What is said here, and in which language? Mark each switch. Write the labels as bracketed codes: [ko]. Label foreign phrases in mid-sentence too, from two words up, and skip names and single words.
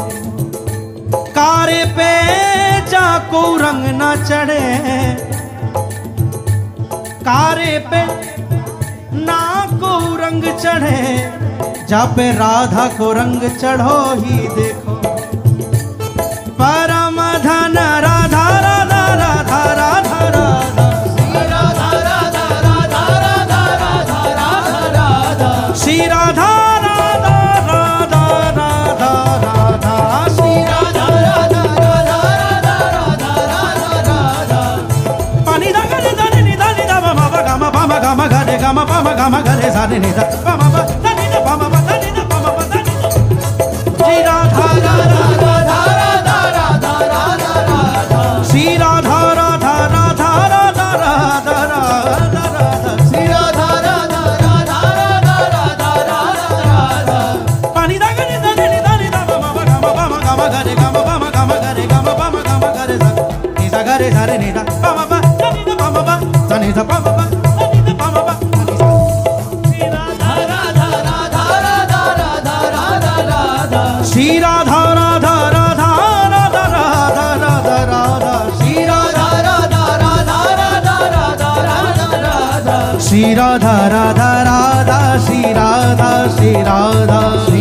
[bra] कारे पे जाको रंग न चढ़े, कारे पे ना को रंग चढ़े, जा पे राधा को रंग चढ़ो ही देखो। [hi] परम धन राधा राधा राधा राधा राधा श्री राधा राधा राधा राधा राधा श्री राधा राधा राधा राधा राधा राधा। पानी दा गरे दा नि दा नि दा मा मा गा मा पा मा गा मा गा रे गा मा पा मा गा मा गा रे सा नि दा पा मा पा दा नि दा पा मा पा दा नि दा पा मा पा दा नि दा। श्री राधा राधा राधा राधा राधा राधा राधा श्री राधा राधा राधा राधा राधा राधा राधा श्री राधा राधा राधा राधा राधा राधा राधा। पानी दा गरे दा नि दा नि दा मा मा गा मा पा मा गा मा गा रे गा मा पा मा गा मा गा रे गा मा पा मा गा मा गा रे सा नि सा गा रे सा रे नि दा पा मा पा दा नि दा पा मा पा दा नि दा पा मा पा दा नि दा पा मा पा दा नि सा। श्री राधा राधा राधा राधा राधा राधा राधा श्री राधा राधा राधा राधा राधा राधा राधा श्री राधा राधा राधा राधा राधा राधा राधा श्री राधा राधा राधा श्री राधा श्री राधा श्री